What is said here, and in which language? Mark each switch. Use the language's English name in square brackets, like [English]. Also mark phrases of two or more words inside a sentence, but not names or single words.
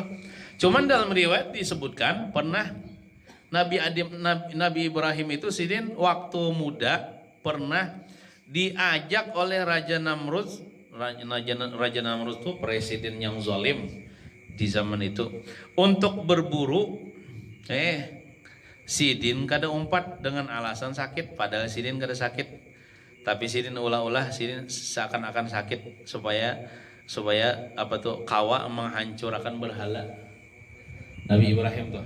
[Indonesian] Cuman dalam riwayat disebutkan pernah Nabi Ibrahim itu sidin waktu muda pernah diajak oleh Raja Namrud. Raja Namrud itu presiden yang zalim di zaman itu untuk berburu. [Banjar] Sidin kada umpat dengan alasan sakit, padahal Sidin kada sakit. Tapi Sidin ulah-ulah Sidin seakan-akan sakit supaya kawa menghancurkan berhala Nabi Ibrahim tuh.